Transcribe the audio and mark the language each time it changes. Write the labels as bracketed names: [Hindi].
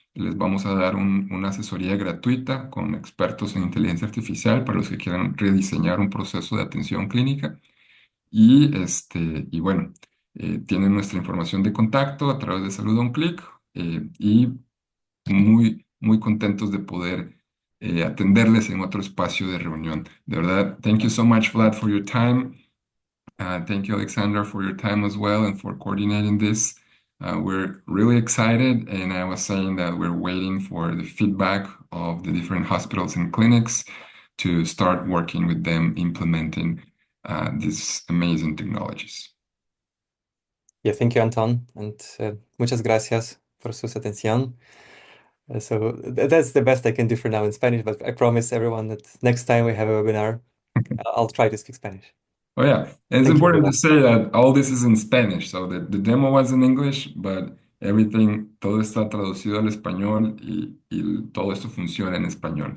[Spanish] Les vamos a dar una asesoría gratuita con expertos en inteligencia artificial para los que quieran rediseñar un proceso de atención clínica. Y bueno, tienen nuestra información de contacto a través de Salud a un clic, y muy, muy contentos de poder atenderles en otro espacio de reunión. De verdad, [English] thank you so much, Vlad, for your time. Thank you, Alexandra, for your time as well and for coordinating this. We're really excited, and I was saying that we're waiting for the feedback of the different hospitals and clinics to start working with them implementing these amazing technologies. Yeah, thank you, Anton, and [Spanish] muchas gracias por su atención. [English] That's the best I can do for now in Spanish, but I promise everyone that next time we have a webinar, I'll try to speak Spanish. Oh yeah, and it's Thank you, important to everyone. say that all this is in Spanish, so the demo was in English, but everything, [Spanish] todo está traducido al español y todo esto funciona en español.